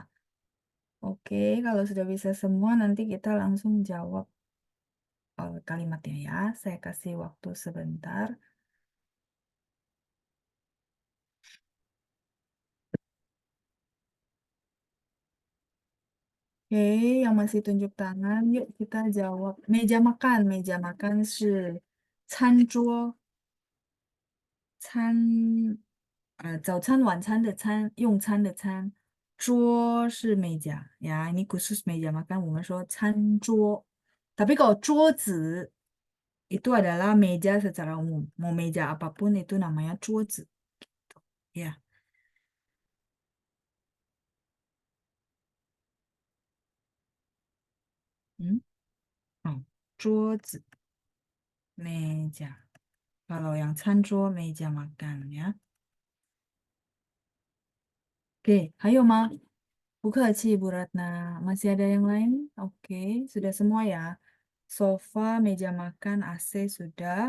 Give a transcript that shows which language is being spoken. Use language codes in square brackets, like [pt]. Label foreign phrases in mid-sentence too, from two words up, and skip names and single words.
[id] Oke, kalau sudah bisa semua nanti kita langsung jawab kalimatnya ya. Saya kasih waktu sebentar. Oke, yang masih tunjuk tangan, yuk kita jawab. Meja makan [zh] 是餐桌，早餐、晚餐的餐，用餐的餐，桌是 [id] meja ya, ini khusus meja makan, [zh] 我们说餐桌。 [id] Tapi kalau 桌子 itu adalah meja secara umum. Mau meja apapun itu namanya 桌子 ya. Hmm? Oh, 桌子 meja. Kalau yang 餐桌 meja makan ya. Oke, ayo Ma. Buka Bu Ratna. Masih ada yang lain? Oke, sudah semua ya. Sofa, meja makan, AC sudah.